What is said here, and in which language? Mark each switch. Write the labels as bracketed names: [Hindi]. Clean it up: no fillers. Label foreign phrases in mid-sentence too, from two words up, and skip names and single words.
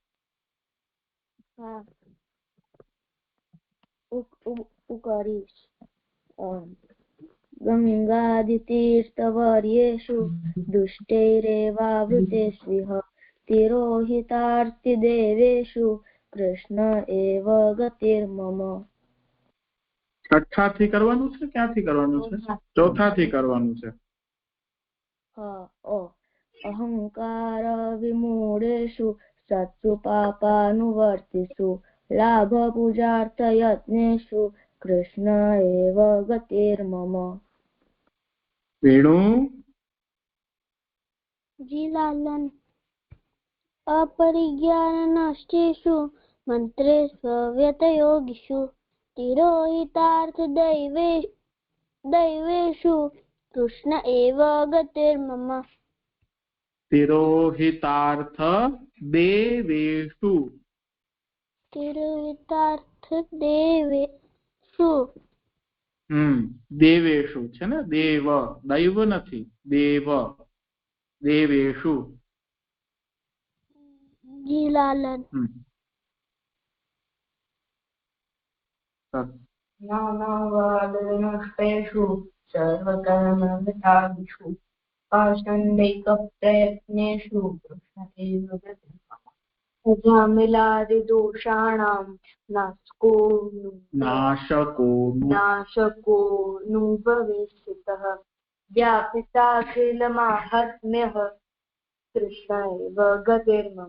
[Sanskrit] उकरीश गंगादितीर्थवर्येषु दुष्टैरेवावृतेष्विह तिरोहितार्तिदेवेषु कृष्ण एव गतिर्मम. [Gujarati] છઠ્ઠાથી કરવાનું છે, ક્યાંથી કરવાનું છે? ચોથાથી કરવાનું છે. [Sanskrit] અહંકાર વિમૂઢેષુ સત્સુ પાપાનુવર્તિષુ લાભ પૂજાર્થ યજ્ઞેષુ કૃષ્ણ એવ ગતિર્મમ. [Gujarati] વેણુ જી લાલન. [Sanskrit] अपरिज्ञाननष्टेषु मन्त्रेषु व्यतयोगिषु तिरोहितार्थदैवेषु कृष्ण एव गतिर्मम. तिरोहितार्थ देवेषु देवेषु [Gujarati] છે ને, દેવ દૈવ નથી, દેવ દેવેષુ. જી લાલન. [Sanskrit] नानावादनष्टेषु सर्वकर्मविधादिषु पाषण्डिकप्रयत्नेषु कृष्ण एव गतिर्मम. अजामिलादिदोषाणां नाशकोऽनुभवेत्सितः व्यापिताखिलमाहात्म्यः कृष्ण एव गतिर्मम.